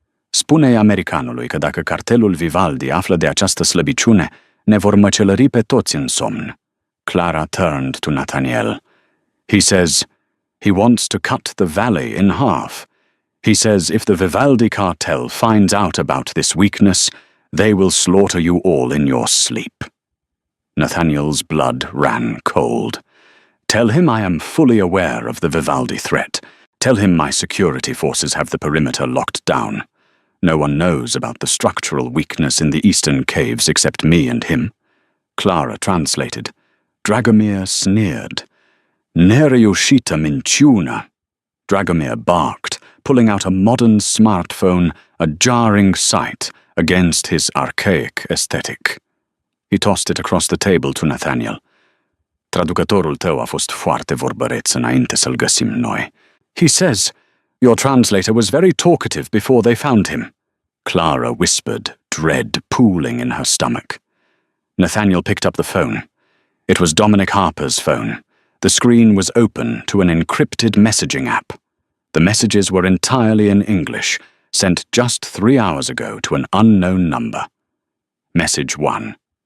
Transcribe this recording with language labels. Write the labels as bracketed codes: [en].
[ro] "Spune-i americanului că dacă cartelul Vivaldi află de această slăbiciune, ne vor măcelări pe toți în somn." [en] Clara turned to Nathaniel. "He says he wants to cut the valley in half. He says if the Vivaldi cartel finds out about this weakness, they will slaughter you all in your sleep." Nathaniel's blood ran cold. "Tell him I am fully aware of the Vivaldi threat. Tell him my security forces have the perimeter locked down. No one knows about the structural weakness in the eastern caves except me and him." Clara translated. Dragomir sneered. [ro] "Nereușită minciună." [en] Dragomir barked, pulling out a modern smartphone, a jarring sight against his archaic aesthetic. He tossed it across the table to Nathaniel. [ro] "Traducătorul tău a fost foarte vorbăreț înainte să-l găsim noi. [en] He says your translator was very talkative before they found him." Clara whispered, dread pooling in her stomach. Nathaniel picked up the phone. It was Dominic Harper's phone. The screen was open to an encrypted messaging app. The messages were entirely in English, sent just 3 hours ago to an unknown number. Message 1.